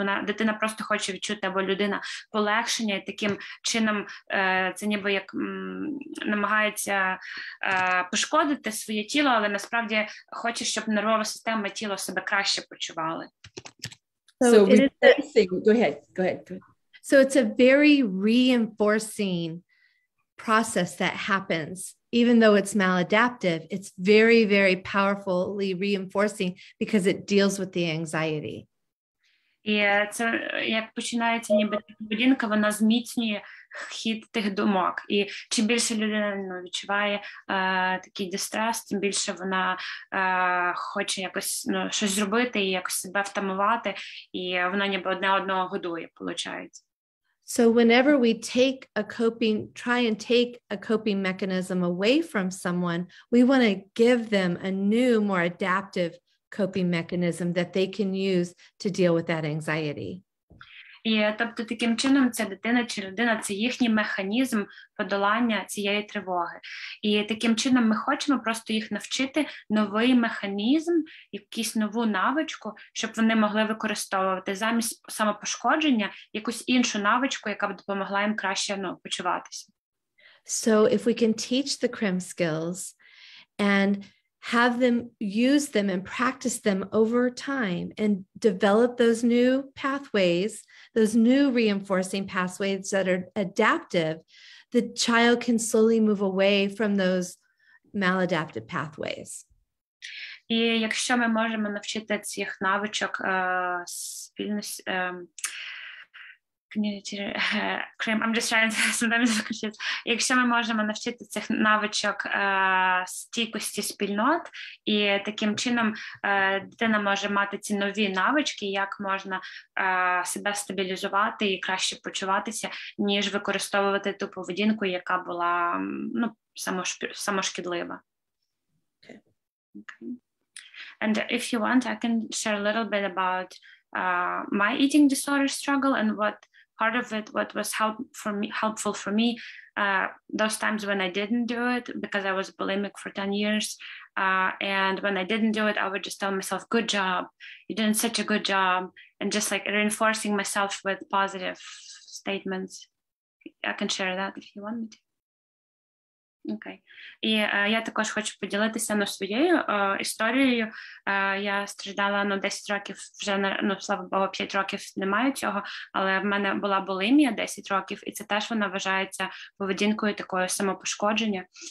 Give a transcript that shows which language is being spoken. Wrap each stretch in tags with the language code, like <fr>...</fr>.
<uk>Дитина просто хоче відчути, або людина полегшення, і таким чином це ніби як намагається пошкодити своє тіло, але насправді хоче, щоб нервова система і тіло себе краще почували.</uk> <en>So go ahead. So it's a very reinforcing process that happens. Even though it's maladaptive, it's very, very powerfully reinforcing because it deals with the anxiety.</en> <uk>І це як починається ніби поведінка, вона зміцнює хід тих думок. І чим більше людина відчуває такий дистрес, тим більше вона хоче якось щось зробити і якось себе втамувати, і вона ніби одне одного годує, виходить.</uk> <en>So whenever we try and take a coping mechanism away from someone, we want to give them a new, more adaptive coping mechanism that they can use to deal with that anxiety.</en> <uk>І тобто таким чином ця дитина чи людина – це їхній механізм подолання цієї тривоги. І таким чином ми хочемо просто їх навчити новий механізм, якусь нову навичку, щоб вони могли використовувати замість самопошкодження якусь іншу навичку, яка б допомогла їм краще почуватися.</uk> <en>So if we can teach the CRIM skills and have them use them and practice them over time and develop those new pathways, those new reinforcing pathways that are adaptive, the child can slowly move away from those maladaptive pathways.</en> <uk>І якщо ми можемо навчити цих навичок спільності,</uk> <en>I'm just trying to sometimes confuse.</en> <uk>Якщо ми можемо навчити цих навичок стійкості спільнот, і таким чином дитина може мати ці нові навички, як можна себе стабілізувати і краще почуватися, ніж використовувати ту поведінку, яка була самошкідлива.</uk> <en>Okay. And if you want, I can share a little bit about my eating disorder struggle and what part of it, what was helpful for me, those times when I didn't do it because I was bulimic for 10 years. And when I didn't do it, I would just tell myself, good job, you did such a good job. And just like reinforcing myself with positive statements. I can share that if you want me to.</en> <uk>Окей. І я також хочу поділитися своєю історією. Я страждала 10 років, вже, слава Богу, 5 років немає цього, але в мене була булімія 10 років, і це теж вона вважається поведінкою такою самопошкодження.</uk>